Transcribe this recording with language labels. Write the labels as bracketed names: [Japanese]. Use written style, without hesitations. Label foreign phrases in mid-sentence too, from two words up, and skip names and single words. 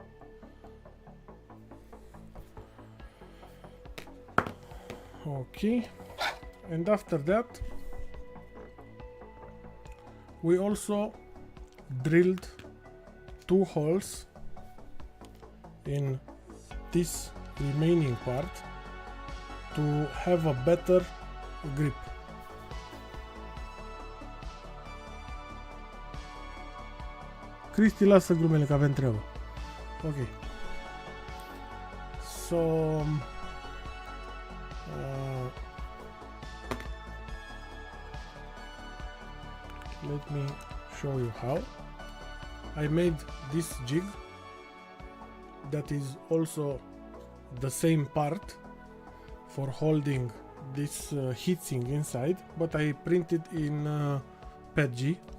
[English] Okay, and after that we also drilled 2 holes in this remaining part to have a better grip. [Romanian] Cristi, lasă glumele că avem treabă. [English] Okay, so let me show you how I made this jig that is also the same part for holding this heatsink inside, but I printed in PETG.